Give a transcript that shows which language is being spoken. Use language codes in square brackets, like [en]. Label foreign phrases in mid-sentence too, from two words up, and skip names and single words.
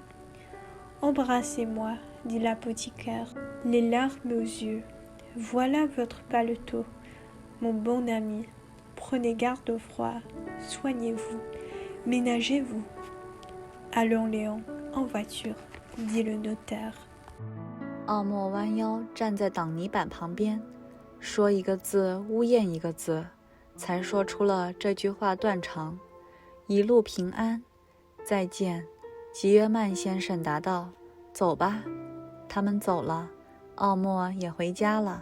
[fr] « Embrassez-moi, » dit l'apothicaire, les larmes aux yeux. « Voilà votre paletot, mon bon ami. Prenez garde au froid, soignez-vous, ménagez-vous. »« Allons, Léon, en voiture, » dit le notaire. [zh] 奥莫弯腰站在挡泥板旁边，说一个字呜咽一个字，才说出了这句话断肠：“一路平安，再见。”吉约曼先生答道：“走吧。”他们走了， 奥莫也回家了。